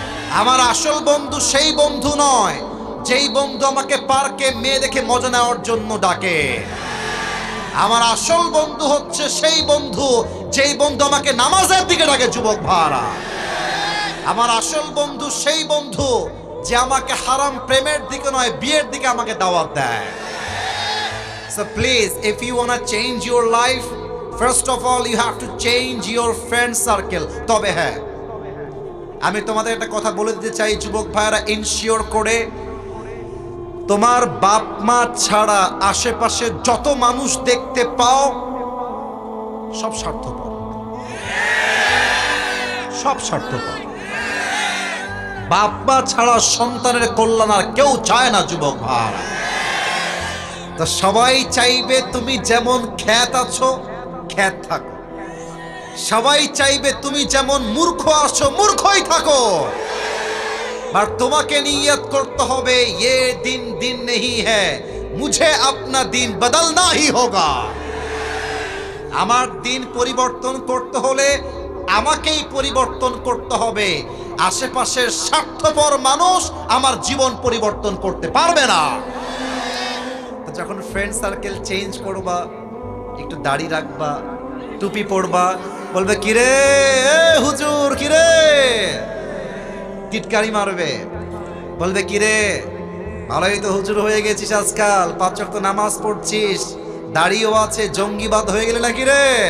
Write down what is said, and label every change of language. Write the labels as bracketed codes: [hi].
[bn] আমার আসল বন্ধু সেই বন্ধু নয় যেই বন্ধু আমাকে পার্কে মেয়ে দেখে মজা নেওয়ার জন্য ডাকে। আমার আসল বন্ধু হচ্ছে সেই বন্ধু যেই বন্ধু আমাকে নামাজের দিকে ডাকে। যুবক ভাইরা, আমার আসল বন্ধু সেই বন্ধু যে আমাকে হারাম প্রেমের দিকে নয়, বিয়ের দিকে আমাকে দাওয়াত দেয়। [en] So please, if you want to change your life, first of all you have to change your friend circle. [bn] তবে হ্যাঁ, আমি তোমাদের একটা কথা বলে দিতে চাই যুবক ভাইরা, ইনশিওর করে, তোমার বাপ মা ছাড়া আশেপাশে যত মানুষ দেখতে পাও সব স্বার্থপর, সব স্বার্থপর। বাপ মা ছাড়া সন্তানের কল্যাণ আর কেউ চায় না যুবক ভাইরা। তো সবাই চাইবে তুমি যেমন খ্যাত আছো খ্যাত থাকো, সবাই চাইবে তুমি যেমন মূর্খ আছো মূর্খই থাকো। আর তোমাকে নিয়ত করতে হবে, [hi] ये दिन दिन नहीं है, मुझे अपना दिन बदलना ही होगा। [bn] আমার দিন পরিবর্তন করতে হলে আমাকেই পরিবর্তন করতে হবে। আশেপাশের স্বার্থপর মানুষ আমার জীবন পরিবর্তন করতে পারবে না। যখন ফ্রেন্ড সার্কেল চেঞ্জ করবা, একটু দাড়ি রাখবা, টুপি পরবা, বলবে কিরে হুজুর, কিরে, টিটকারি মারবে, বলবে কিরে ভালোই তো হুজুর হয়ে গেছিস আজকাল, 5 ওয়াক্ত নামাজ পড়ছিস, দাড়িও আছে, জঙ্গিবাদ হয়ে গেলে নাকি রে?